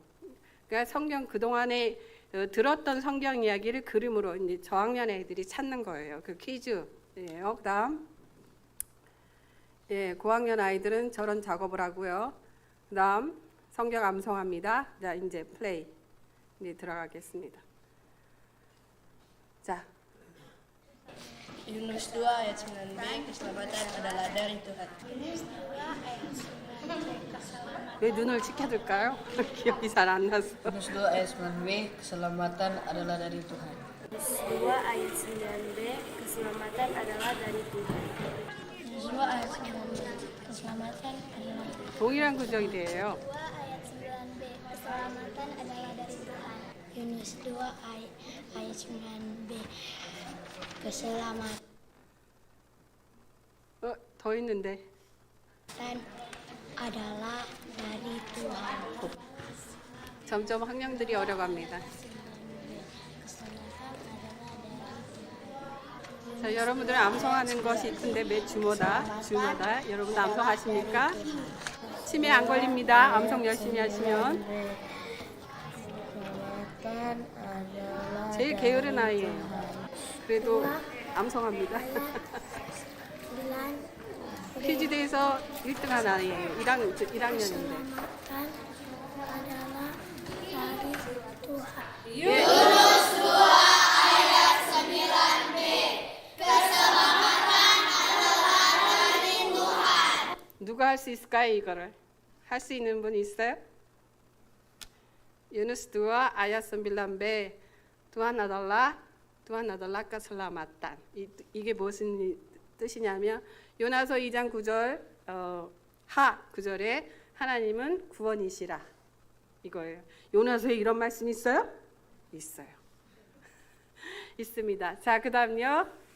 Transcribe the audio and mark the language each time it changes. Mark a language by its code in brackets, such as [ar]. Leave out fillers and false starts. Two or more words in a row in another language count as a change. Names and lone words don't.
[ko] 그러니까 성경 그동안에 들었던 성경 이야기를 그림으로 이제 저학년 애들이 찾는 거예요. 그 퀴즈예요. 그다음 예, 고학년 아이들은 저런 작업을 하고요. 그다음 성경 암송합니다. 자, 이제 플레이 이제 들어가겠습니다. 자, [id] Yunus 2 ayat 9b, keselamatan adalah dari Tuhan. [ko] 왜 눈을 치켜들까요? 기억이 잘 안 나서. [id] Yunus 2 ayat 9b, keselamatan adalah dari Tuhan. Yunus 2 ayat 9b, keselamatan adalah dari Tuhan. Yunus 2 ayat 9b, keselamatan adalah [ko] 동일한 구절이에요. [id] 2 ayat 9b, keselamatan adalah dari Tuhan. Yunus 2 ayat 9b, keselamatan [ko] 더 있는데. [id] adalah dari Tuhan. [ko] 점점 학령들이 어려갑니다. 자, 여러분들 암송하는 것이 있던데 매 주마다 여러분들 암송하십니까? 치매 안 걸립니다. 암송 열심히 하시면. 제일 게으른 아이예요. 그래도 암송합니다. 퀴즈대에서 1등한 아이예요. 1학년인데. [id] adalah dari Tuhan. [ko] 누가 할 수 있을까요, 이거를? 할 수 있는 분 있어요? [id] Yunus 2 ayat 9b Tuhan adalah keselamatan. [ko] 이게 무슨 뜻이냐면 요나서 2장 9절 하 구절에 하나님은 구원이시라 이거예요. 요나서에 이런 말씀 있어요? 있어요. 있습니다. 자, 그다음요.